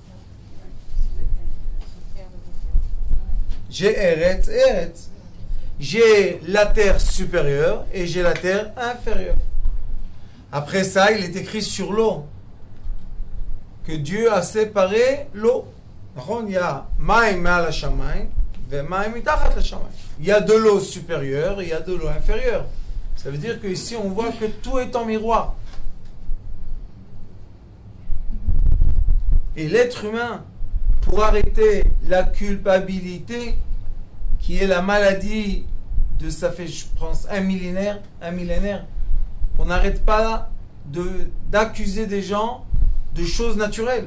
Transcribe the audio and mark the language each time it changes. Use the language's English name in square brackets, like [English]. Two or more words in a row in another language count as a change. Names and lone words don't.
[French] J'ai Eretz et Eretz. J'ai la terre supérieure et j'ai la terre inférieure. Après ça, il est écrit sur l'eau que Dieu a séparé l'eau. Il y a [Hebrew] מים מעל השמים ו מים מתחת השמים. [French] Il y a de l'eau supérieure et il y a de l'eau inférieure. Ça veut dire qu'ici, on voit que tout est en miroir. Et l'être humain, pour arrêter la culpabilité, qui est la maladie de, ça fait, je pense, un millénaire, on n'arrête pas d'accuser des gens de choses naturelles.